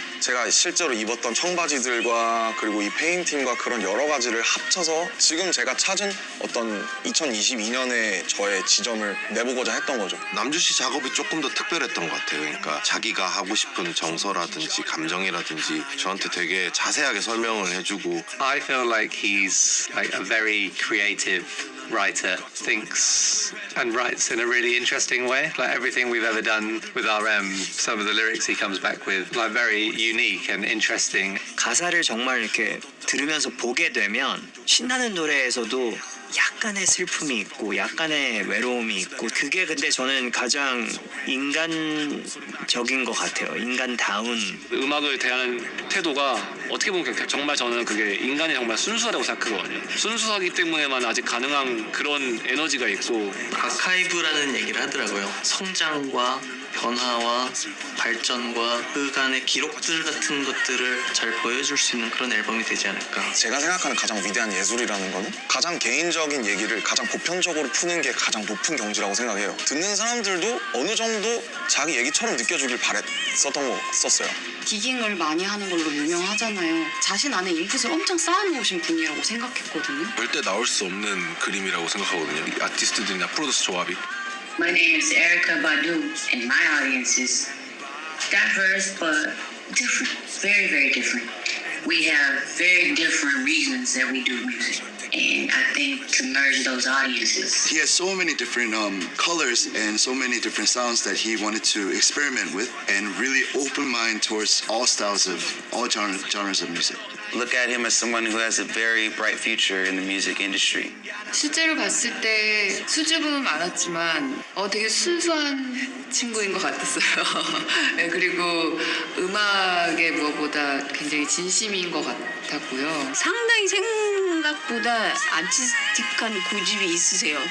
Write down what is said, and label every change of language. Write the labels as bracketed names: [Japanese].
[Korean] 제가 실제로 입었던 청바지들과 그리고 이 페인팅과 그런 여러 가지를 합쳐서 지금 제가 찾은 어떤 2022년의 저의 지점을 내보고자 했던 거죠. 남주 씨 작업이 조금 더 특별했던 것 같아요. 그러니까 자기가 하고 싶은 정서라든지 감정이라든지 저한테 되게 자세하게 설명을 해주고 [English] I feel like he's like a very creative writer, thinks and writes in a really interesting way. Like everything we've ever done with RM, some of the lyrics he comes back with, like very unique and interesting. [Korean] 가사를 정말 이렇게 들으면서 보게 되면 신나는 노래에서도 약간의 슬픔이 있고 약간의 외로움이 있고 그게 근데 저는 가장 인간적인 것 같아요. 인간다운 음악을 대하는 태도가 어떻게 보면 정말 저는 그게 인간이 정말 순수하다고 생각하거든요. 순수하기 때문에만 아직 가능한 그런 에너지가 있고 아카이브라는 얘기를 하더라고요. 성장과 변화와 발전과 그 간의 기록들 같은 것들을 잘 보여줄 수 있는 그런 앨범이 되지 않을까. 제가 생각하는 가장 위대한 예술이라는 거는 가장 개인적인 얘기를 가장 보편적으로 푸는 게 가장 높은 경지라고 생각해요. 듣는 사람들도 어느 정도 자기 얘기처럼 느껴주길 바랬었어요. 디깅을 많이 하는 걸로 유명하잖아요. 자신 안에 인풋을 엄청 쌓아놓으신 분이라고 생각했거든요. 절대 나올 수 없는 그림이라고 생각하거든요. 이 아티스트들이나 프로듀서 조합이. [English] My name is Erykah Badu, and my audience is diverse but different, very, very different. We have very different reasons that we do music, and I think to merge those audiences. He has so many different colors and so many different sounds that he wanted to experiment with and really open mind towards all styles of all genres of music. Look at him as someone who has a very bright future in the music industry. [Korean] 실제로 봤을 때 수줍음은 많았지만 되게 순수한 친구인 것 같았어요. 네, 그리고 음악에 무엇보다 굉장히 진심인 것 같았고요. 상당히 생각보다 아티스틱한 고집이 있으세요.